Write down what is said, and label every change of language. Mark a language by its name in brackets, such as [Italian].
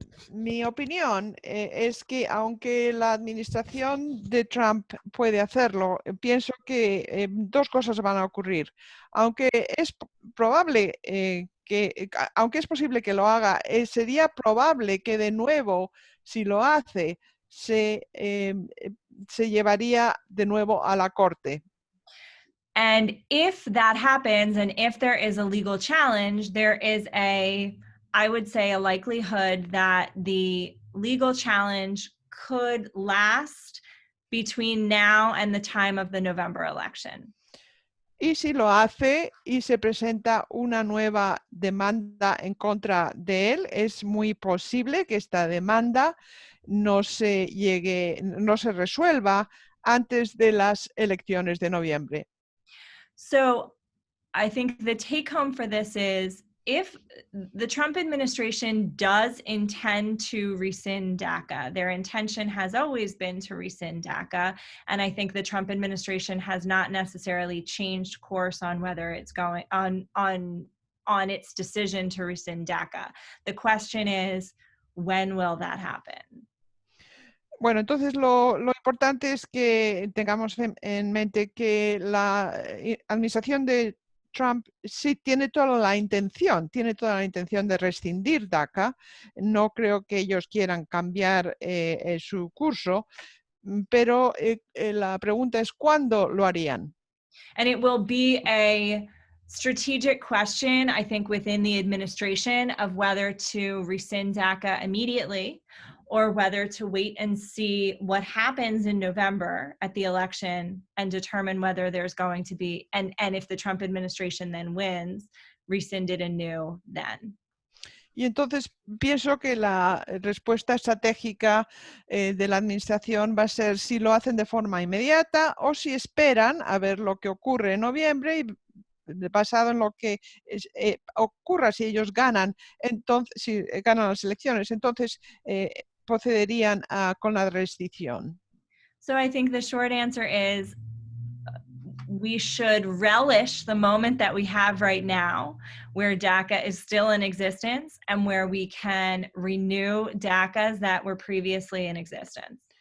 [Spanish] Mi opinión es que aunque la administración de Trump puede hacerlo, pienso que dos cosas van a ocurrir. Aunque es probable aunque es posible que lo haga, sería probable que de nuevo, si lo hace, se llevaría de nuevo a la corte. [English] And if that happens, and if there is a legal challenge, there is I would say, a likelihood that the legal challenge could last between now and the time of the November election. [Spanish] Y si lo hace y se presenta una nueva demanda en contra de él, es muy posible que esta demanda no se resuelva antes de las elecciones de noviembre. [English] So I think the take home for this is, if the Trump administration does intend to rescind DACA, their intention has always been to rescind DACA. And I think the Trump administration has not necessarily changed course on whether it's going on its decision to rescind DACA. The question is, when will that happen? [Spanish] Bueno, entonces lo importante es que tengamos en mente que la administración de Trump sí tiene toda la intención de rescindir DACA. No creo que ellos quieran cambiar su curso, pero la pregunta es ¿cuándo lo harían? [English] And it will be a strategic question, I think, within the administration of whether to rescind DACA immediately or whether to wait and see what happens in November at the election and determine whether there's going to be, and if the Trump administration then wins, rescind it anew then. [Spanish] Y entonces pienso que la respuesta estratégica de la administración va a ser si lo hacen de forma inmediata o si esperan a ver lo que ocurre en noviembre y basado en lo que ocurra si ellos ganan, entonces si ganan las elecciones, entonces procederían con la restricción. [English] So I think the short answer is, we should relish the moment that we have right now, where DACA is still in existence and where we can renew DACAs that were previously in existence.